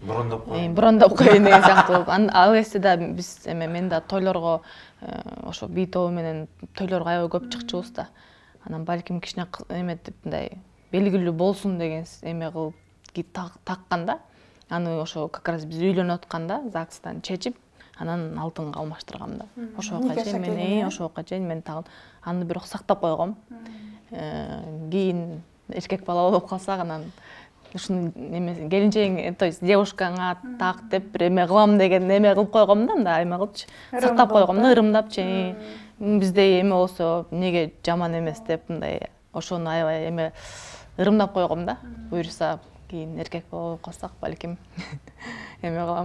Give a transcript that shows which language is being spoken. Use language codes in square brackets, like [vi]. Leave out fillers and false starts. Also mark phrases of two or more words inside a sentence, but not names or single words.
[ky] Брондоп коеюн деген сыяктуу. Ал кезде да биз эме мен да тойлорго ошо би тобу менен тойлорго аябай көп чыкчубуз да. Анан балким кичине эметип мындай белгилүү болсун деген эме кылып такканда, аны ошо [ru] как раз [ky] биз үйлөнүп атканда ЗАГСтан чечип, анан алтынга алмаштыргам да. Ошоға чейин мен тагын аны бирок сактап койгом. Кийин эркек бала болуп калсак, анан ушуну эмеси келинчегиң, [ru] то есть [ky] девушкаңа так деп бир эме кылам деген эме кылып койгом да, мындай эме кылчы. Сактап койгом да, ырымдапчы. Бизде эме болсо эмнеге жаман эмес деп мындай ошону аябай эме ырымдап койгом да. Буюрса кийин эркек бала болуп калсак, балким эме кылам.